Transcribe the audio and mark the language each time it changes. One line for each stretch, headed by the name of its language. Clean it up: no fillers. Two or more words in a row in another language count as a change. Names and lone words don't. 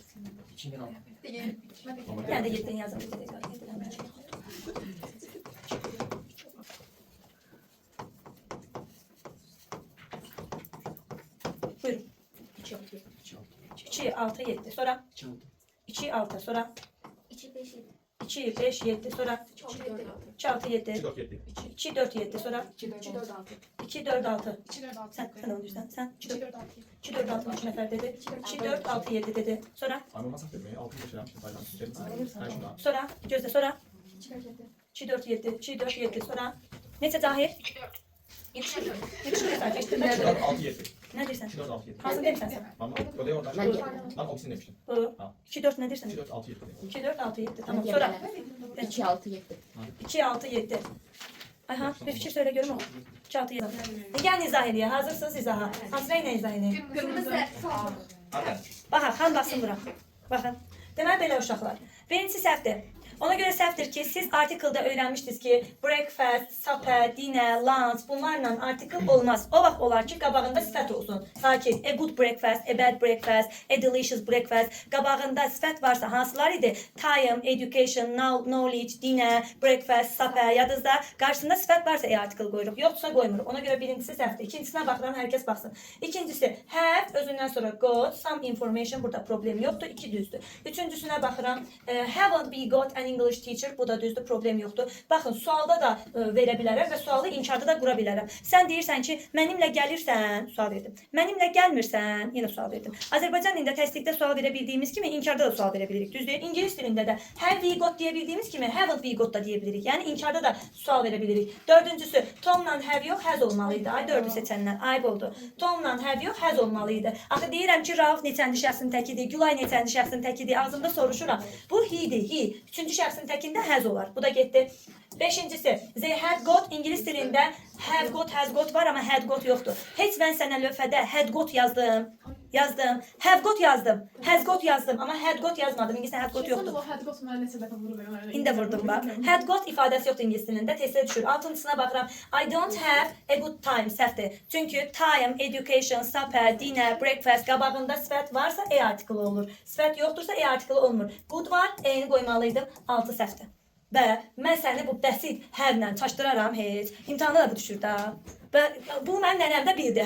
Azerbaijani: Yəni də 7-dən yazdım. Buyurun. 2, 6, 7. Sonra 2, 6. Sonra 2, 5, 7. Sonra 2, 6, 7. 2, 4, 7. Sonra 2, 4, 6. Sen ne olursan sen 2, 4, 6 3 nefer dedi. 2, 4, 6, 7 dedi. Sonra sonra gözle sonra 2, 4, 7. 2, 4, 7. Sonra neyse Zahir? 74. 74 sadece işte. Ne dersen? Hansın demişsen sen? Bu. 2, 4 ne dersen? 2, 4, 6, 7. Tamam sonra. 2, 6, 7. 2, 6, 7. Ayhan bir fikir söyle görüm o. 2, 6, 7. Gelin izah edin. Hazırsınız izaha. Hansına yine izah edin. Kırmızı. Baxın, xan baxsın bura. Baxın. Deməli belə uşaqlar. Birincisi səhvdir. Ona göre səhvdir ki, siz artikeldə öyrənmişdiniz ki,
English: breakfast, supper, dinner, lunch
Azerbaijani: bunlarla artikel olmaz. O vaxt olar ki, qabağında sifət olsun. Sakin.
English: A good breakfast, a bad breakfast, a delicious breakfast.
Azerbaijani: Qabağında sifət varsa hansılar idi?
English: Time, education, knowledge, dinner, breakfast, supper.
Azerbaijani: Yadınızda qarşısında sifət varsa artikel qoyuruq. Yoxsa qoymuruq. Ona göre birincisi səhvdir. İkincisinə baxıram, hər kəs baxsın. İkincisi, have özündən sonra got,
English: some information
Azerbaijani: burada problem yoxdur. 2 düzdür. Üçüncüsünə baxıram.
English: Haven't we got an English teacher,
Azerbaijani: bu da düzdür, problem yoxdur. Baxın, sualda da verə bilərəm və sualı inkarda da qura bilərəm. Sən deyirsən ki, mənimlə gəlirsən, sual verdim. Mənimlə gəlmirsən, yenə sual verdim. Azərbaycan dilində təsdiqdə sual verə bildiyimiz kimi inkarda da sual verə bilirik, düzdür? İngilis dilində də
English: have we got
Azerbaijani: deyə bildiyimiz kimi
English: haven't we got
Azerbaijani: da deyə bilirik. Yəni inkarda da sual verə bilirik. Dördüncüsü, Tomla have yox, has olmalıydı. Ay dördü seçənlər, ayıb oldu. Tomla have yox, has olmalıydı. Axı deyirəm ki, Rauf neçənci şəxsin təkidir, Gülay neçənci şəxsin təkidir. Ağzımda soruşuram. Bu he-dir, he. Üçüncü şəxsin təkində has olar. Bu da getdi. Beşincisi,
English: they had got
Azerbaijani: İngilis dilində
English: have got, has got
Azerbaijani: var ama
English: had got
Azerbaijani: yoxdur. Heç mən sənə lövhədə
English: had got
Azerbaijani: yazdım.
English: Have got
Azerbaijani: yazdım.
English: Has got
Azerbaijani: yazdım ama
English: had got
Azerbaijani: yazmadım. İngilisdə had got yoxdur. İndi vurdum bak.
English: Had got
Azerbaijani: ifadəsi yoxdur İngilis dilində. Testə düşür. Altıncısına baxıram.
English: I don't have a good time.
Azerbaijani: Səhvdir. Çünki
English: time, education, supper, dinner, breakfast
Azerbaijani: qabağında sifət varsa article olur. Sifət yoxdursa article olmur. Good var, eyni qoymalıydım. 6 səhvdir. Və mən səni bu bəsit have-lə çaşdıraram heç. İmtahanda da bu düşür da. Və bu mənim nənəmdə bildi.